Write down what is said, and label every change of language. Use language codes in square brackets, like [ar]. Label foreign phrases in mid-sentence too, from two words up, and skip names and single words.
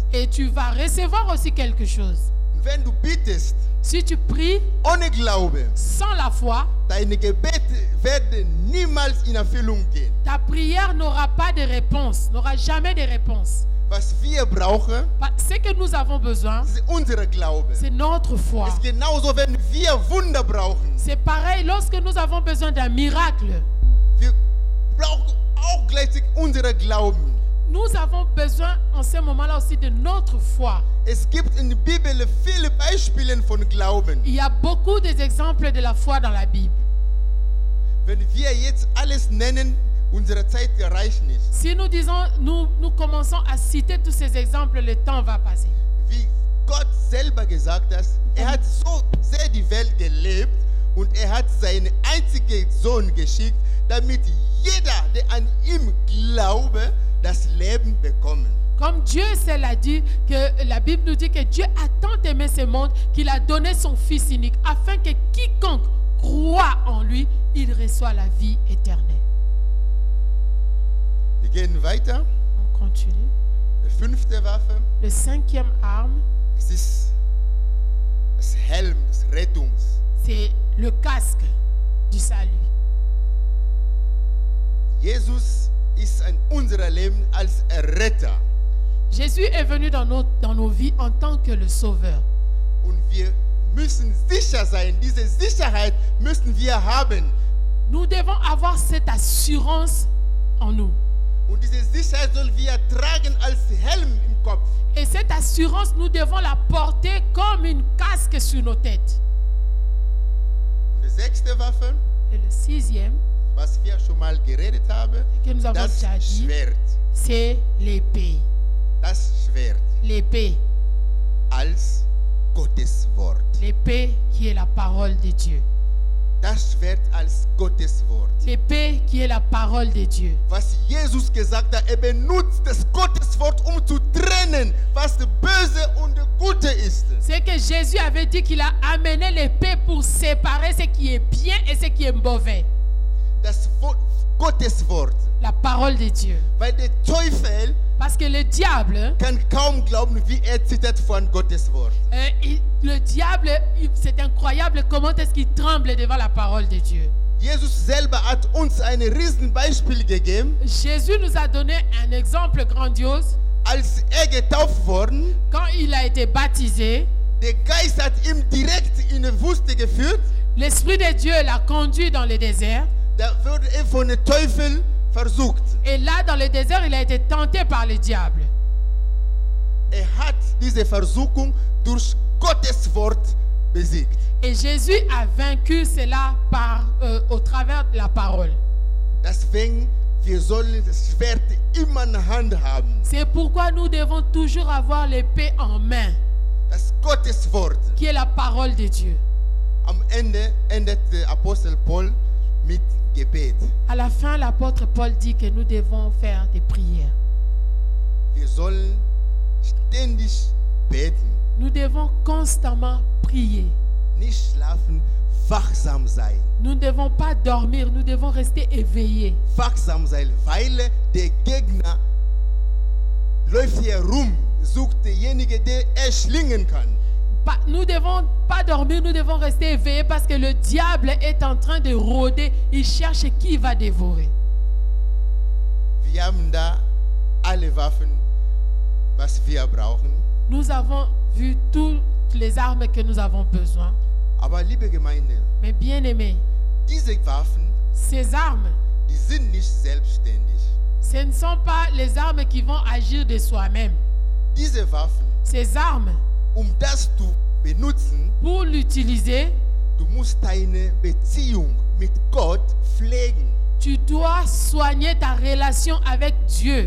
[fr] et tu vas recevoir aussi quelque chose. [de] Und wenn du bittest [fr] Si tu pries [de] ohne Glaube, [fr] sans la foi, [de] deine Gebete werden niemals in Erfüllung gehen. [fr] ta prière n'aura pas de réponse, n'aura jamais de réponse. [de] Was wir brauchen, [fr] Ce que nous avons besoin, [de] ist unser Glaube. [fr] c'est notre foi. [de] Es ist genauso, wenn wir Wunder brauchen. [fr] C'est pareil lorsque nous avons besoin d'un miracle. [de] Wir brauchen auch gleichzeitig unseren Glauben. [fr] Nous avons besoin en ce moment-là aussi de notre foi. [de] Es gibt in der Bibel viele Beispiele von Glauben. [fr] Il y a beaucoup d'exemples de la foi dans la Bible. [de] Wenn wir jetzt alles nennen, unsere Zeit reicht nicht. [fr] Si nous disons, nous commençons à citer tous ces exemples, le temps va passer. [de] Wie Gott selber gesagt hat, hat so sehr die Welt gelebt und hat seinen einzigen Sohn geschickt, damit jeder, der an ihm glaube, das Leben bekommt. [fr] Comme Dieu se l'a dit, que la Bible nous dit que Dieu a tant aimé ce monde qu'il a donné son Fils unique, afin que quiconque croit en lui, il reçoit la vie éternelle. [de] Wir gehen weiter. [fr] On continue. [de] Die 5. Waffe, [fr] Le 5e arme, [de] es ist das Helm des Rettungs. [fr] c'est le casque du salut. [de] Jesus ist in unserem Leben als Retter. [fr] Jésus est venu dans nos vies en tant que le Sauveur. [de] Und wir müssen sicher sein, diese Sicherheit müssen wir haben. [fr] Nous devons avoir cette assurance en nous. [de] Und diese Sicherheit sollen wir tragen als Helm im Kopf. [fr] Et cette assurance, nous devons la porter comme une casque sur nos têtes. [de] Und die 6. Waffe, [fr] Et le 6e, [de] was wir schon mal geredet haben, [fr] que nous avons [de] das [fr] déjà dit, [de] Schwert. [fr] c'est l'épée. [de] Das Schwert [fr] L'épée. [de] als Gottes Wort. [fr] L'épée qui est la parole de Dieu. [de] Das Schwert als Gottes Wort. [fr] L'épée qui est la parole de Dieu. [de] Was Jesus gesagt hat, benutzt das Gottes Wort, zu trennen, was das Böse und das Gute ist. [fr] C'est que Jésus avait dit qu'il a amené l'épée pour séparer ce qui est bien et ce qui est mauvais. [de] Das Gottes Wort. [fr] La parole de Dieu. [de] Weil der Teufel [fr] Parce que le diable, [de] kann kaum glauben, wie zittert von Gottes Wort. [fr] le diable, c'est incroyable comment est-ce qu'il tremble devant la parole de Dieu. [de] Jesus selber hat uns ein Riesenbeispiel gegeben. [fr] Jésus nous a donné un exemple grandiose. [de] Als getauft worden, [fr] Quand il a été baptisé, [de] der Geist hat ihn direkt in die Wüste geführt. [fr] l'Esprit de Dieu l'a conduit dans le désert. [de] Da wurde von dem Teufel versucht. [fr] Et là, dans le désert, il a été tenté par le diable. [de] Hat diese Versuchung durch Gottes Wort besiegt. [fr] Et Jésus a vaincu cela au travers de la parole. [de] Deswegen, wir sollen das Schwert immer in der Hand haben. [fr] C'est pourquoi nous devons toujours avoir l'épée en main, [de] Das Gottes Wort. [fr] qui est la parole de Dieu. [de] Am Ende endet der Apostel Paul mit Gebet. [fr] À la fin, l'apôtre Paul dit que nous devons faire des prières. [de] Wir sollen ständig beten, [fr] Nous devons constamment prier. [de] nicht schlafen, wachsam sein. [fr] Nous ne devons pas dormir, nous devons rester éveillés. [de] Wachsam sein, weil der Gegner läuft hier rum, sucht denjenigen, der er schlingen kann. [fr] Nous ne devons pas dormir, nous devons rester éveillés parce que le diable est en train de rôder. Il cherche qui va dévorer. [de] Wir haben da alle Waffen, was wir brauchen. [fr] Nous avons vu toutes les armes que nous avons besoin. [de] Aber liebe Gemeinde, [fr] Mais bien aimés, [de] diese Waffen, [fr] ces armes, [de] die sind nicht selbstständig. [fr] ce ne sont pas les armes qui vont agir de soi-même. [de] Diese Waffen, [fr] Ces armes, [de] das zu benutzen, [fr] pour l'utiliser, [de] du musst deine Beziehung mit Gott pflegen. [fr] tu dois soigner ta relation avec Dieu.